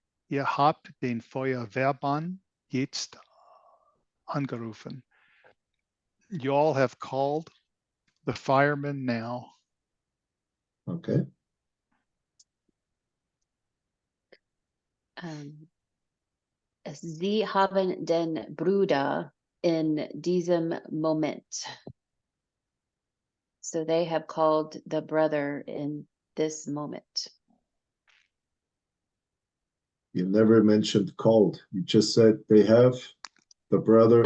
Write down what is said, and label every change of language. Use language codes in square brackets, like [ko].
[de] Ihr habt den Feuerwehrmann jetzt angerufen. [en] You all have called the fireman now. Okay. [de] Sie haben den Bruder in diesem Moment. [en] So they have called the brother in this moment. You never mentioned called. You just said they have the brother